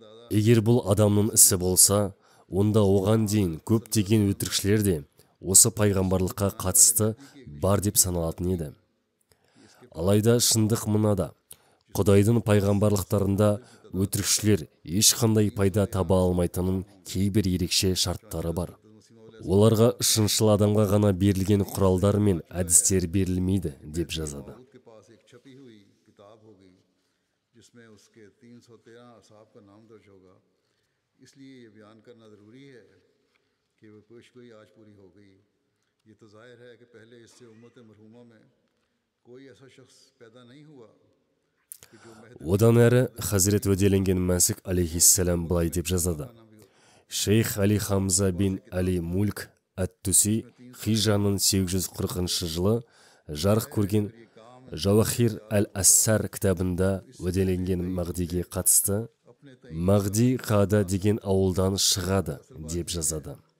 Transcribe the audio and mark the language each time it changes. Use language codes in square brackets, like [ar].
[kk] Егер бұл адамның ісі болса, онда оған дейін көптеген өтірікшілер де осы пайғамбарлыққа қатысты бар деп саналатын еді. Алайда шындық мынада, Құдайдың пайғамбарлықтарында өтірікшілер ешқандай пайда таба алмайтынын кейбір ерекше шарттары бар. Оларға шыншыл адамға ғана берілген құралдар мен әдістер берілмейді, деп жазады. [hi] के पास एक छपी हुई किताब होगी जिसमें उसके 313 असाब का नाम दर्ज होगा। इसलिए ये बयान करना ज़रूरी है कि वो पेशगोई आज पूरी हो गई। ये तो जाहिर है कि पहले इससे उम्मत मरहूमा में कोई ऐसा शख्स पैदा नहीं हुआ कि जो [kk] Одан әрі Хазірет уәделенген Мәсіх алейхиссалам былай деп жазады. Шейх Али Хамза бин Али Мульк Ат-Туси хижраның 840 жылы жарық көрген Жауахир әл-Ассар кітабында уәделенген Мағдиге қатысты Мағди Қада деген ауылдан шығады, деп жазады.